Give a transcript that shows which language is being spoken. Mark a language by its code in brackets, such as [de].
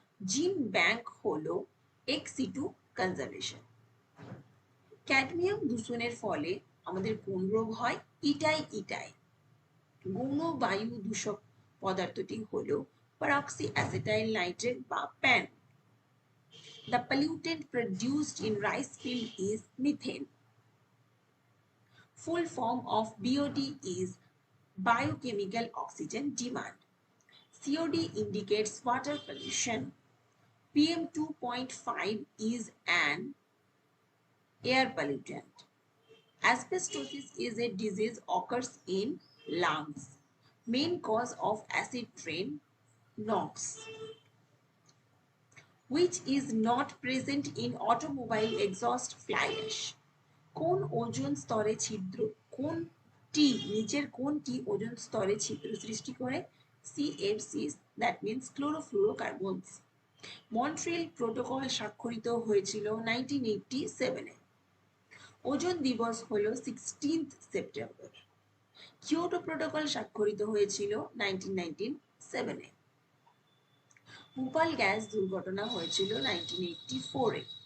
[bn] জিন ব্যাংক হলো ex-situ conservation. Cadmium দূষণের ফলে আমাদের কোন রোগ হয়? ইটাই। গৌণ বায়ু দূষক পদার্থটি হলো পারক্সি অ্যাসিটাইল নাইট্রেট বা pan. [en] The pollutant produced in rice field is methane. Full form of BOD is biochemical oxygen demand. COD indicates water pollution. PM 2.5 is an air pollutant. Asbestosis is a disease occurs in lungs. Main cause of acid rain, NOx. Which is not present in automobile exhaust fly ash. [bn] কোন ozone স্তরে ছিদ্র, কোনটি নিচের কোনটি ozone স্তরে ছিদ্র সৃষ্টি করে? [en] CFCs, that means chlorofluorocarbons. [bn] Montreal protocol স্বাক্ষরিত হয়েছিল 1987-এ। ওজোন দিবস হলো 16th সেপ্টেম্বর। কিয়োটো প্রোটোকল স্বাক্ষরিত হয়েছিল 1997-এ। ভোপাল গ্যাস দুর্ঘটনা হয়েছিল 1984-এ।